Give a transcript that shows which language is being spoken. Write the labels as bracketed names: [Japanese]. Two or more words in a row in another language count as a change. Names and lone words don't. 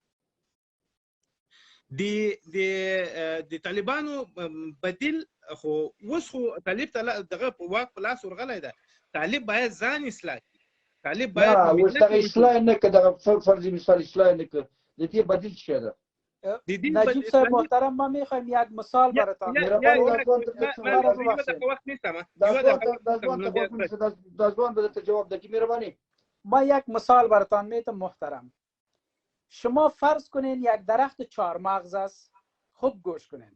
[Pashto] د طالبانو بدیل خو اوس خو طالب ته دغه واک په لاس ورغلی ده. طالب باید ځان اصلاح کړي. طالب باید اوس دغه اصلاح نه کړي، دغه فرض مثال اصلاح نه کړي. د دې بدیل څه شی ده؟ نجیب صاحب محترم، [Persian] ما میخوایم یک مثال براتان. ما یک مثال براتان میتم محترم. شما فرض کنین یک درخت چهارمغز است، خوب گوش کنین.